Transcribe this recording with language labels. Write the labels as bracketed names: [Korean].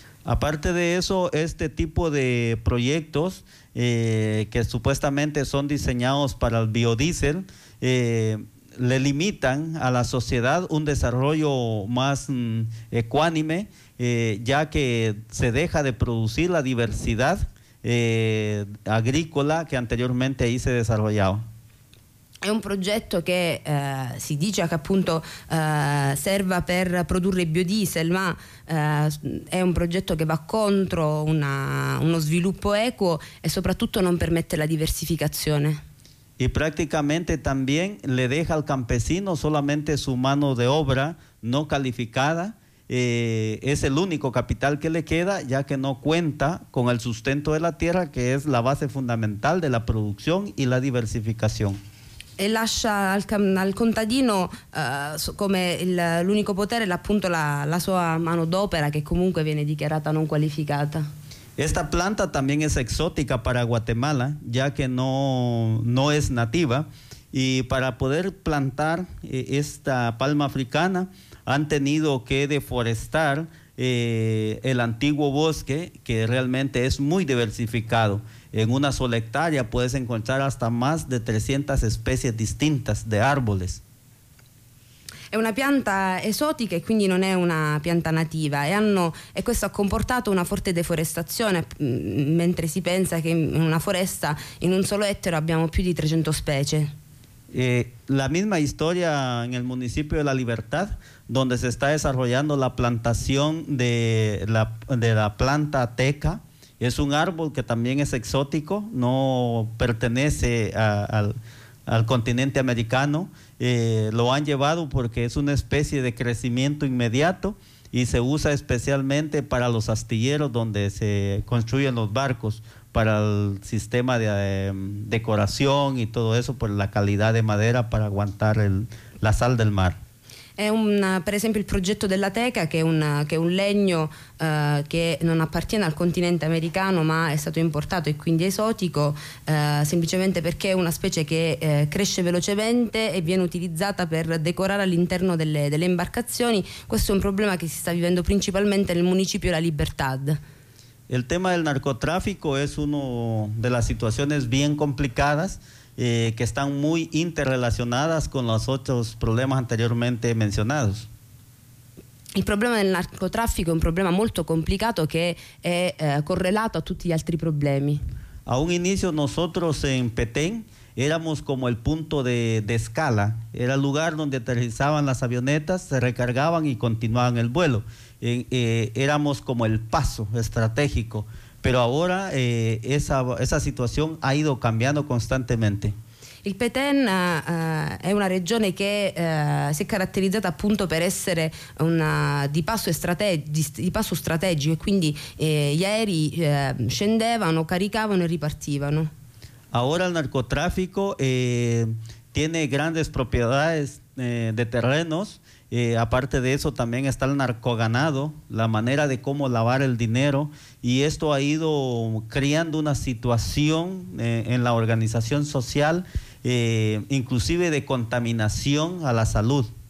[Spanish] Aparte de eso, este tipo de proyectos que supuestamente son diseñados para el biodiesel le limitan a la sociedad un desarrollo más ecuánime, ya que se deja de producir la diversidad agrícola que anteriormente ahí se desarrollaba. [Italian] È un progetto che si dice che appunto serva per produrre biodiesel, ma è un progetto che va contro uno sviluppo equo e soprattutto non permette la diversificazione. E praticamente [Spanish] también le deja al campesino solamente su mano de obra no calificada, es el único capital que le queda, ya que no cuenta con el sustento de la tierra, que es la base fundamental de la producción y la diversificación. [Italian] E lascia al contadino come l'unico potere appunto la sua mano d'opera, che comunque viene dichiarata non qualificata. [Spanish] Esta planta también es exótica para Guatemala, ya que no es nativa, y para poder plantar esta palma africana han tenido que deforestar el antiguo bosque, que realmente es muy diversificado. En una sola hectárea puedes encontrar hasta más de 300 especies distintas de árboles. [Italian] È una pianta esotica e quindi non è una pianta nativa, e questo ha comportato una forte deforestazione, mentre si pensa che in una foresta in un solo ettaro abbiamo più di 300 specie. [Spanish] La misma historia en el municipio de La Libertad, donde se está desarrollando la plantación de la planta teca. Es un árbol que también es exótico, no pertenece al continente americano. Lo han llevado porque es una especie de crecimiento inmediato y se usa especialmente para los astilleros donde se construyen los barcos, para el sistema de decoración y todo eso, por la calidad de madera para aguantar la sal del mar. [Italian] È per esempio il progetto della teca, che è un legno che non appartiene al continente americano ma è stato importato e quindi esotico, semplicemente perché è una specie che cresce velocemente e viene utilizzata per decorare all'interno delle imbarcazioni. Questo è un problema che si sta vivendo principalmente nel municipio La Libertad. Il tema del narcotraffico è una delle situazioni ben complicate, [Spanish] que están muy interrelacionadas con los otros problemas anteriormente mencionados. El problema del narcotráfico es un problema muy complicado que es correlato a todos los otros problemas. A un inicio nosotros en Petén éramos como el punto de escala, era el lugar donde aterrizaban las avionetas, se recargaban y continuaban el vuelo. Éramos como el paso estratégico. Pero ahora esa situación ha ido cambiando constantemente. [Italian] Il Petén è una regione che si è caratterizzata appunto per essere di passo strategico, e quindi gli aerei scendevano, caricavano e ripartivano. [Spanish] Ahora el narcotráfico tiene grandes propiedades de terrenos. Aparte de eso también está el narcoganado, la manera de cómo lavar el dinero, y esto ha ido creando una situación en la organización social, inclusive de contaminación a la salud.